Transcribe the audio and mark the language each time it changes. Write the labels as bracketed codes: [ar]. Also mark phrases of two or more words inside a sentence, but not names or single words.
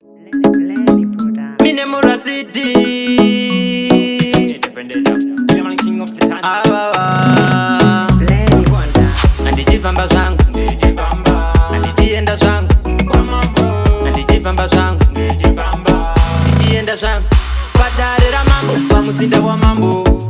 [sn] Lenny Production. Mine mura city. [en] Independent, yeah, man, king of the town. [sn] Ah, wa, wa. Lenny Production. Andichifamba zvangu. Ndichifamba. Andichienda zvangu. Kwa mambo. Andichifamba zvangu. Ndichifamba. Ndichienda zvangu. Padare ramambo, pamuzinda wamambo.